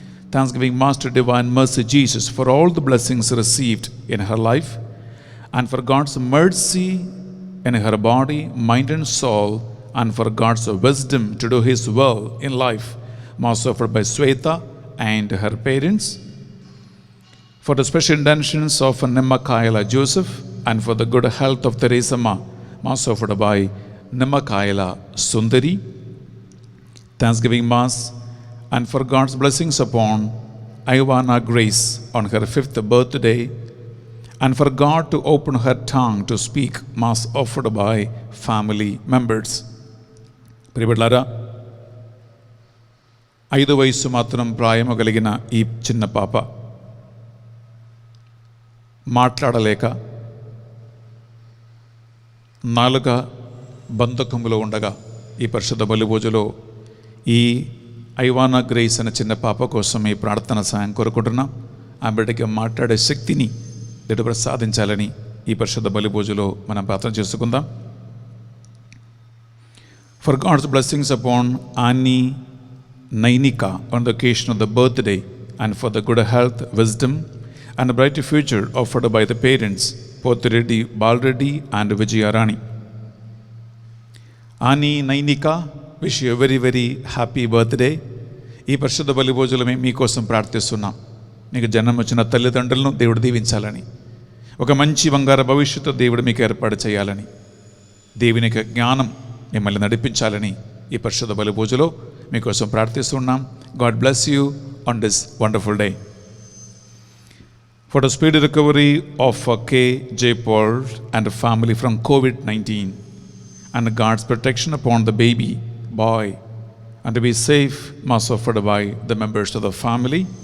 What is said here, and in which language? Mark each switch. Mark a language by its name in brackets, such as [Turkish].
[English] Thanksgiving Mass to Divine Mercy Jesus for all the blessings received in her life, and for God's mercy in her body, mind and soul, and for God's wisdom to do his will in life, Mass offered by Sweta and her parents, for the special intentions of Nimakaila Joseph, and for the good health of Teresa Ma, Mass offered by Nimakaila Sundari. Thanksgiving Mass and for God's blessings upon Ivana Grace on her 5th birthday, and for God to open her tongue to speak, Mass offered by family members. [Telugu] ప్రియబిడ్డలారా, 5 వయస్సు మాత్రం ప్రాయము కలిగిన ఈ చిన్న పాప మాట్లాడలేక నాలుక బంధకములో ఉండగా ఈ పరిశుద్ధ బలిభోజులో ఈ ఐవానా గ్రేస్ అనే చిన్న పాప కోసం ఈ ప్రార్థన సాయం కోరుకుంటున్నాం. ఆ బిడ్డకి మాట్లాడే శక్తిని దేవుడు ప్రసాదించాలని ఈ పరిశుద్ధ బలిభోజులో మనం ప్రార్థన చేసుకుందాం. [English] For God's blessings upon Annie Nainika on the occasion of the birthday, and for the good health, wisdom and a bright future offered by the parents, Pothireddy Balreddy and Vijaya Rani. Annie Nainika, wish you a very very happy birthday. [Telugu] ఈ పరిశుద్ధ బలిభోజులు మేము మీకోసం ప్రార్థిస్తున్నాం. మీకు జన్మ వచ్చిన తల్లిదండ్రులను దేవుడు దీవించాలని, ఒక మంచి బంగారు భవిష్యత్తు దేవుడు మీకు ఏర్పాటు చేయాలని, దేవుని యొక్క జ్ఞానం మిమ్మల్ని నడిపించాలని ఈ పరిశుద్ధ బలిభోజులో మీకోసం ప్రార్థిస్తున్నాం. [English] God bless you on this wonderful day. For the speedy recovery of K.J. Paul and the family from COVID-19, and God's protection upon the baby boy, and to be safe, Mass offered by the members of the family.